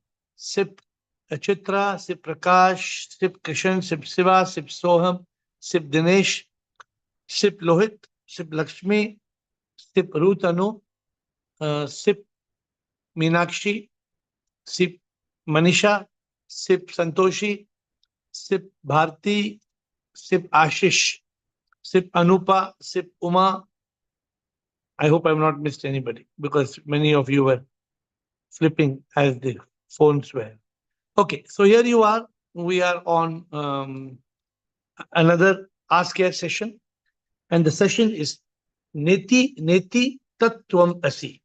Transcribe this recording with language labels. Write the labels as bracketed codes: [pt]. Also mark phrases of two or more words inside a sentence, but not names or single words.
[en] Sip Chitra, Sip Prakash, Sip Kishan, Sip Siva, Sip Soham, Sip Dinesh, Sip Lohit, Sip Lakshmi, Sip Rutanu, Sip Meenakshi, Sip Manisha, Sip Santoshi, Sip Bharti, Sip Ashish, Sip Anupa, Sip Uma. I hope I've not missed anybody because many of you were flipping as the phones were. Okay, so here you are. We are on another Ask AiR session, and the session is Neti Twam Asi.